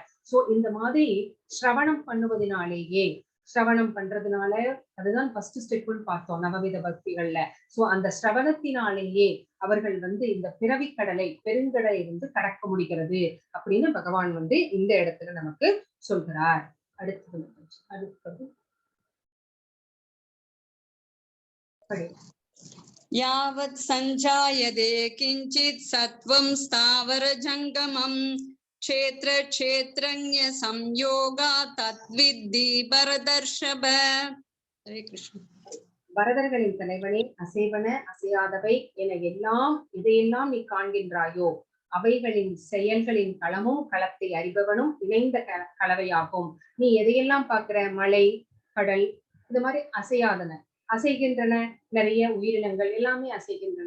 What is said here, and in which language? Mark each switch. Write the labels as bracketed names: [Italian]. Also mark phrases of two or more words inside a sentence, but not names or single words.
[Tamil] சோ இந்த மாதிரி சிரவணம் பண்ணுவதனாலேயே, சிரவணம் பண்றதுனால அதுதான் [English] first step [Tamil] பார்த்தோம் நவவித பக்திகள்ல. சோ அந்த சிரவணத்தினாலேயே அவர்கள் இந்த பிறவி கடலை, பெருங்கடலை கடக்க முடிகிறது அப்படின்னு பகவான் இந்த இடத்துல நமக்கு சொல்கிறார். அடுத்தது [Sanskrit] यावत् सञ्जायते किञ्चित् सत्वं स्थावर जङ्गमम् क्षेत्र क्षेत्रज्ञ संयोगा तद्विद्धि भरतर्षभ. हरे कृष्ण. [Tamil] பரதர்களின் தலைவனே, அசைவன அசையாதவை என இதையெல்லாம் நீ காண்கின்றாயோ அவைகளின் செயல்களின் களமும் களத்தை அறிபவனும் இணைந்த கலவையாகும். நீ எதையெல்லாம் பார்க்கிற? மலை, கடல், இந்த மாதிரி அசையாதன, அசைகின்றன, நிறைய உயிரினங்கள் எல்லாமே அசைகின்றன.